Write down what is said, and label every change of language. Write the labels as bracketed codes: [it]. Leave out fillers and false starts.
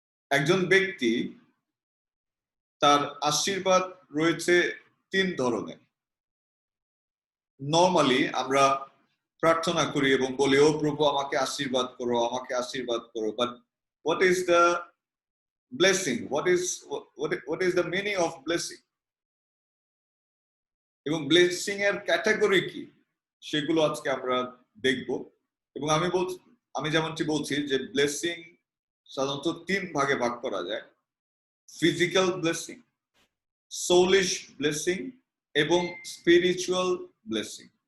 [bn] একজন ব্যক্তি তার আশীর্বাদ রয়েছে 3 ধরনের। নরমালি আমরা প্রার্থনা করি এবং বলি, ও প্রভু আমাকে আশীর্বাদ করো, আমাকে আশীর্বাদ করো। [en] But what is the blessing? What is the meaning of blessing? [bn] এবং ব্লেসিং এর ক্যাটাগরি কি সেগুলো আজকে আমরা দেখব। এবং আমি যেমনটি বলছি যে ব্লেসিং সাধারণত 3 ভাগে ভাগ করা যায়: ফিজিক্যাল ব্লেসিং, সোলিশ ব্লেসিং এবং স্পিরিচুয়াল ব্লেসিং।